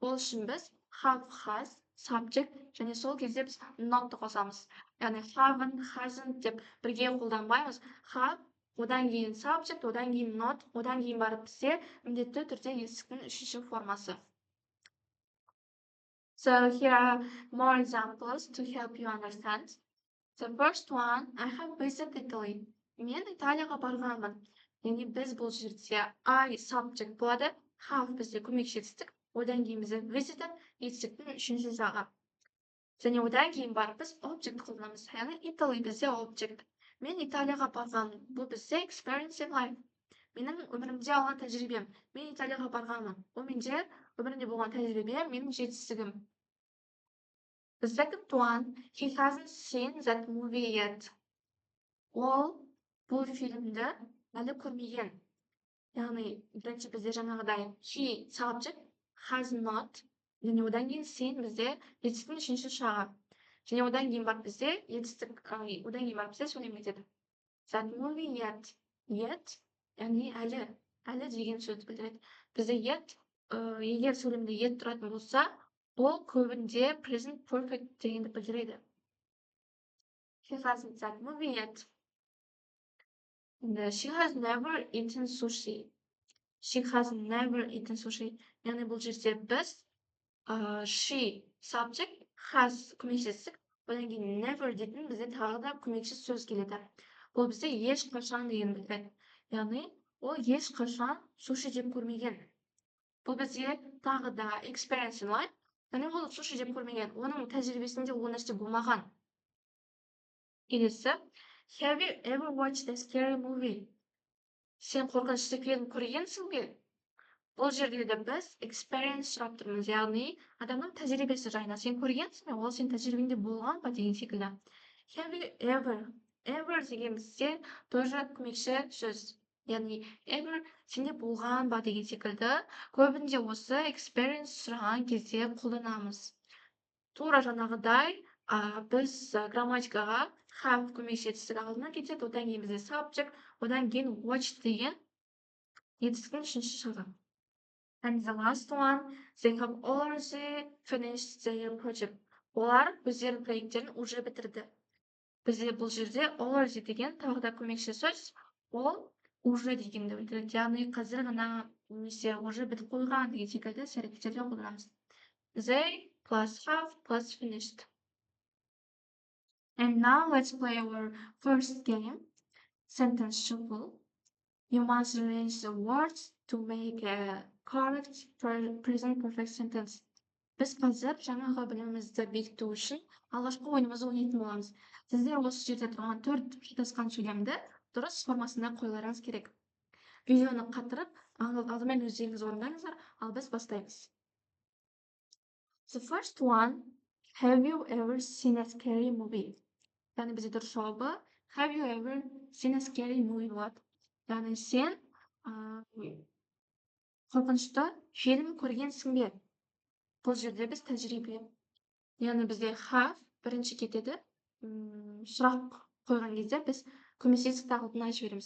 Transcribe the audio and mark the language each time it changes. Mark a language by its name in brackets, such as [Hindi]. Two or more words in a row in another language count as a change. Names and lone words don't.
[Kazakh] Ол үшін біз [English] have, has subject [Kazakh] және сол кезде біз notты қосамыз. Яғни [English] haven't, hasn't [Kazakh] деп бірге қолданбаймыз. Have, одан кейін subject, одан кейін not, одан кейін барып бізде міндетті түрде етістіктің үшінші формасы. [English] So here are more examples to help you understand. The first one, I have visited Italy. [Kazakh] Мен Италияға барғанмын. Яғни біз бұл жерде [English] I subject [Kazakh] болады, have бізде көмекші етістік, одан кейін бізде visited етістіктің үшінші жағы. Және одан кейін барып біз object қолданамыз. Яғни Italy бізде object. Мен Италияға барғанмын. Бұл бізде [English] experience in life. [Kazakh] Менің өмірімде алған тәжірибем. Мен Италияға барғанмын. Ол менде өмірімде болған тәжірибе, менің жетістігім. [English] The second one, he hasn't seen that movie yet. [Kazakh] Ол бұл фильмді әлі көрмеген. Яғни, бірінші бізде жаңағыдай [English] he subject, has not, [Kazakh] және одан кейін seen бізде етістіктің үшінші жағы. Және одан кейін барып бізде етістік, одан кейін барып бізде сөйлем етеді. [English] That movie yet, [Kazakh] яғни әлі деген сөзді білдіреді. Бізде yet, егер сөйлемде yet тұратын болса, ол көбінде [English] present perfect [Kazakh] дегенді білдіреді. [English] He hasn't that movie yet. And she has never eaten sushi. She has never eaten sushi. [Kazakh] Яғни бұл жерде біз [English] she subject, has [Kazakh] көмекшісік, одан кейін never дейтін бізде тағы да көмекші сөз келеді. Бұл бізде ешқашан деген білдіреді. Яғни ол ешқашан суши жеп көрмеген. Бұл бізде тағы да [English] experience in life. [Kazakh] Яғни ол суши жеп көрмеген. Оның тәжірибесінде ол нәрсе болмаған. Келесі, [English] have you ever watched a scary movie? [Kazakh] Сен қорқынышты фильм көргенсің бе? Бұл жерде де біз experience сұрап тұрмыз, яғни адамның тәжірибесі жайында. Сен көргенсің бе? Ол сен тәжірибеңде болған ба деген секілді. [English] Have you ever? Ever [Kazakh] деген бізде тоже көмекші сөз. Яғни ever сенде болған ба деген секілді. Көбінде осы experience сұраған кезде қолданамыз. Тура жаңағыдай біз грамматикаға have көмекші етістік алдына кетеді, одан кейін бізде subject, одан кейін watch деген етістіктің үшінші жағы. [English] And the last one, they have already finished their project. [Kazakh] Олар өздерінің проекттерін уже бітірді. Бізде бұл жерде already деген тағы да көмекші сөз, ол уже дегенді білдіреді. Яғни қазір ғана немесе уже бітіп қойған деген секілді іс әрекеттерде қолданамыз. [English] They plus have plus finished. And now let's play our first game, sentence shuffle. You must arrange the words to make a correct present perfect sentence. [Kazakh] Біз қазір жаңағы білімімізді бекіту үшін алғашқы ойынымызды ойнайтын боламыз. Сіздер осы жерде тұрған 4 шатасқан сөйлемді дұрыс формасында қоюларыңыз керек. Видеоны қатырып, алдымен өздеріңіз орындаңыздар, ал біз бастаймыз. [English] The first one, have you ever seen a scary movie? [Kazakh] Яғни бізде дұрыс жауабы, [English] have you ever seen a scary movie [Kazakh] болады. Яғни сен қорқынышты фильм көргенсің бе? Бұл жерде біз тәжірибе. Яғни бізде have бірінші кетеді. Сұрақ қойған кезде біз көмекші етістікті алдына жібереміз.